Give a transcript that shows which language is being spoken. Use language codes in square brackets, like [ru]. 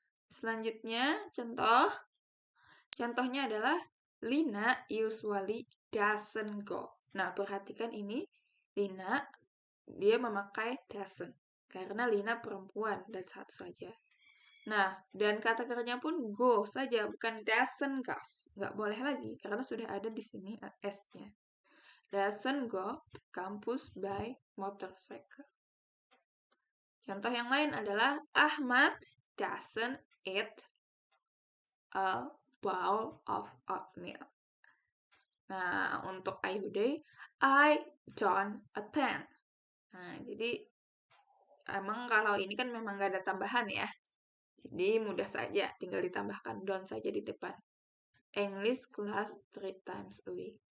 [id] Selanjutnya, contohnya adalah [en] Lina usually doesn't go. [id] Nah, perhatikan ini, Lina, dia memakai doesn't. Karena Lina perempuan dan satu saja. Nah, dan kata kerjanya pun go saja, bukan [en] doesn't goes. [id] Nggak boleh lagi, karena sudah ada di sini S-nya. [en] Doesn't go to campus by motorcycle. [id] Contoh yang lain adalah [en] Ahmad doesn't eat a bowl of oatmeal. [id] Nah, untuk [en] Ayude, I don't attend. [id] Nah, jadi emang kalau ini kan memang nggak ada tambahan ya. Jadi mudah saja, tinggal ditambahkan don't saja di depan. [en] English class 3 times a week.